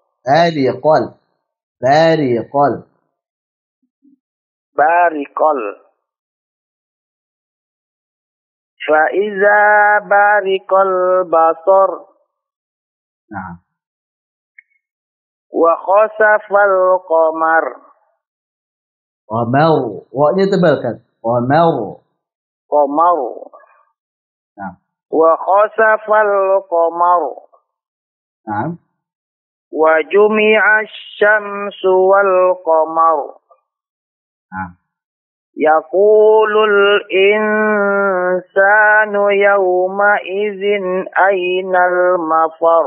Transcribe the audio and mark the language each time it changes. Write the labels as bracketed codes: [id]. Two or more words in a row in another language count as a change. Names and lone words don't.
[ar] Bariqal. فإذا برق البصر. Nah. وخسف القمر. Qamar. [id] Wa-nya tebalkan. Qamar. Nah. [ar] وخسف القمر. Nah. وجمع الشمس والقمر. Nah. يقول الإنسان يومئذ أين المفر.